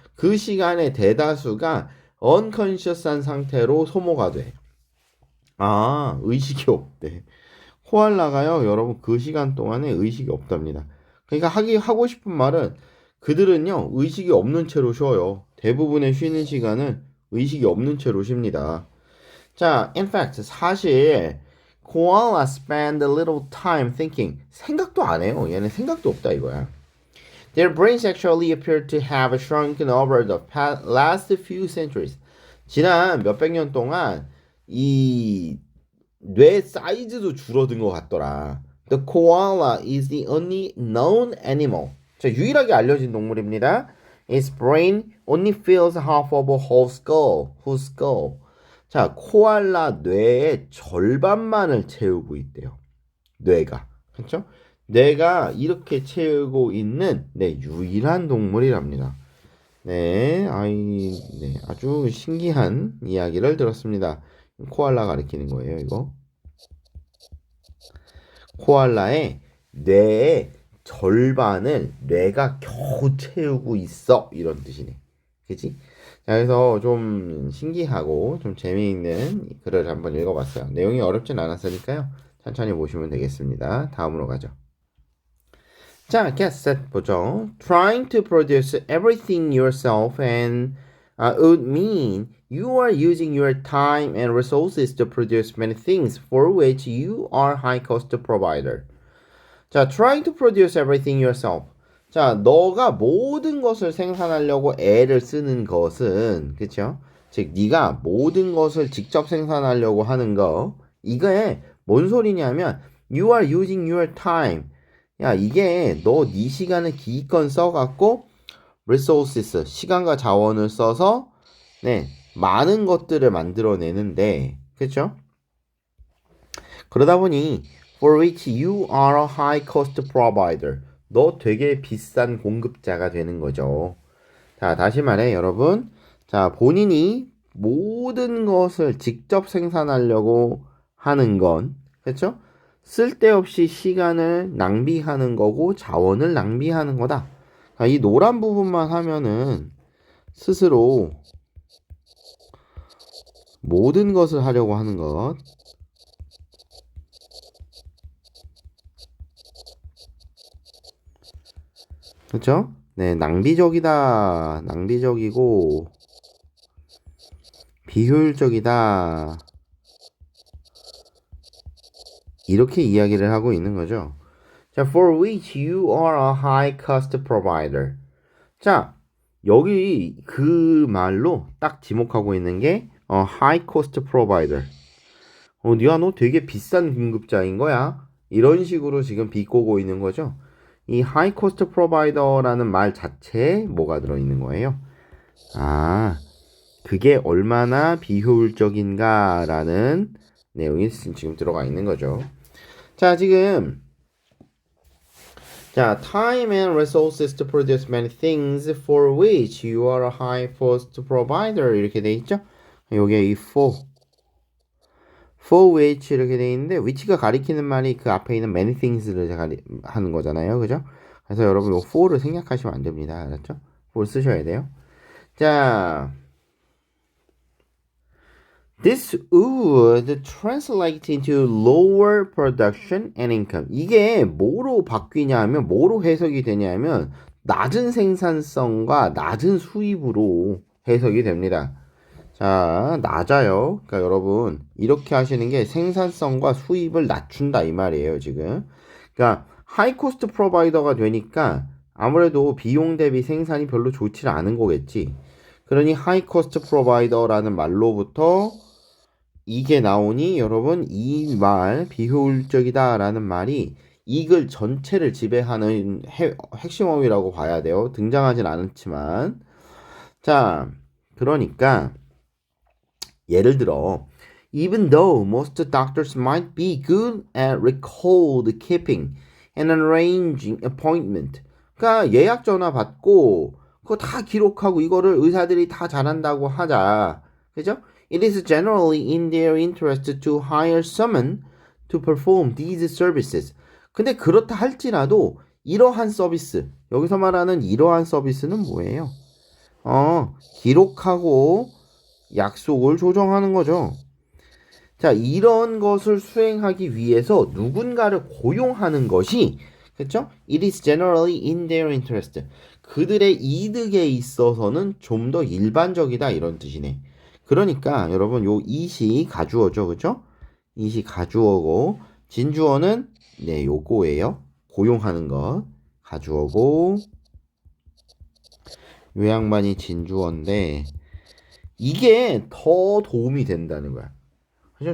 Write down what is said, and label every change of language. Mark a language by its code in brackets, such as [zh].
[ko] 그 시간의 대다수가 unconscious한 상태로 소모가 돼. 아, 의식이 없대. 코알라가요, 여러분 그 시간 동안에 의식이 없답니다. 그러니까 하고 싶은 말은 그들은요, 의식이 없는 채로 쉬어요. 대부분의 쉬는 시간은 의식이 없는 채로 쉽니다. [en] 자, in fact, [ko] 사실 [en] koala spend a little time thinking. [ko] 생각도 안 해요. 얘는 생각도 없다 이거야. [en] Their brains actually appear to have shrunken over the last few centuries. [ko] 지난 몇백 년 동안 이 뇌 사이즈도 줄어든 것 같더라. [en] The koala is the only known animal. [ko] 자, 유일하게 알려진 동물입니다. [en] Its brain only fills half of a whole skull. Whose skull? [ko] 자, 코알라 뇌의 절반만을 채우고 있대요. 뇌가. 그렇죠? 뇌가 이렇게 채우고 있는 유일한 동물이랍니다. 네, 아주 신기한 이야기를 들었습니다. 코알라 가리키는 거예요, 이거. 코알라의 뇌의 절반을 뇌가 겨우 채우고 있어. 이런 뜻이네. 그치? 자, 그래서 좀 신기하고 좀 재미있는 글을 한번 읽어봤어요. 내용이 어렵진 않았으니까요. 천천히 보시면 되겠습니다. 다음으로 가죠. 자, [en] get set [ko] 보죠. [en] Trying to produce everything yourself and would mean you are using your time and resources to produce many things for which you are high cost provider. 자, trying to produce everything yourself. [ko] 자, 너가 모든 것을 생산하려고 애를 쓰는 것은, 그쵸? 즉, 네가 모든 것을 직접 생산하려고 하는 거, 이게 뭔 소리냐면, [en] you are using your time. [ko] 야, 이게 너 네 시간을 기껏 써갖고, resources, 시간과 자원을 써서 네, 많은 것들을 만들어내는데, 그렇죠? 그러다 보니 [en] for which you are a high cost provider. [ko] 너 되게 비싼 공급자가 되는 거죠. 자, 다시 말해, 여러분. 자, 본인이 모든 것을 직접 생산하려고 하는 건, 그렇죠? 쓸데없이 시간을 낭비하는 거고 자원을 낭비하는 거다. 자, 이 노란 부분만 하면은 스스로 모든 것을 하려고 하는 것. 그렇죠? 네, 낭비적이다. 낭비적이고 비효율적이다. 이렇게 이야기를 하고 있는 거죠. [en] 자, for which you are a high cost provider. [ko] 자, 여기 그 말로 딱 지목하고 있는 게 [en] high cost provider. [ko] 니가 너 되게 비싼 공급자인 거야. 이런 식으로 지금 비꼬고 있는 거죠. 이 [en] high cost provider [ko] 라는 말 자체에 뭐가 들어있는 거예요? 아, 그게 얼마나 비효율적인가라는 내용이 지금 들어가 있는 거죠. 자, 지금 자, [en] time and resources to produce many things for which you are a high cost provider [ko] 이렇게 돼 있죠? 요게 이 [en] for which [ko] 이렇게 돼 있는데 which가 가리키는 말이 그 앞에 있는 [en] many things [ko] 를 하는 거잖아요. 그죠? 그래서 여러분 요 for를 생략하시면 안 됩니다. 알았죠? for 쓰셔야 돼요. [en] 자, this would translate into lower production and income. [ko] 이게 뭐로 바뀌냐 하면 뭐로 해석이 되냐면 낮은 생산성과 낮은 수입으로 해석이 됩니다. 자, 낮아요. 그러니까 여러분 이렇게 하시는 게 생산성과 수입을 낮춘다 이 말이에요, 지금. 그러니까 하이 코스트 프로바이더가 되니까 아무래도 비용 대비 생산이 별로 좋지 않은 거겠지. 그러니 하이 코스트 프로바이더라는 말로부터 이게 나오니 여러분 이 말 비효율적이다라는 말이 이글 전체를 지배하는 핵심어휘라고 봐야 돼요. 등장하진 않았지만 자 그러니까 예를 들어 [en] even though most doctors might be good at record keeping and arranging appointment [ko] 그러니까 예약 전화 받고 그거 다 기록하고 이거를 의사들이 다 잘한다고 하자 그죠? [en] It is generally in their interest to hire someone to perform these services. [ko] 근데 그렇다 할지라도 이러한 서비스, 여기서 말하는 이러한 서비스는 뭐예요? 기록하고 약속을 조정하는 거죠. 자, 이런 것을 수행하기 위해서 누군가를 고용하는 것이 그렇죠? [en] It is generally in their interest. [ko] 그들의 이득에 있어서는 좀 더 일반적이다 이런 뜻이네. 그러니까 여러분 요 it이 가주어죠. 그죠? it이 가주어고 진주어는 네, 요거예요. 고용하는 것. 가주어고 요 양반이 진주어인데 이게 더 도움이 된다는 거야. 그죠?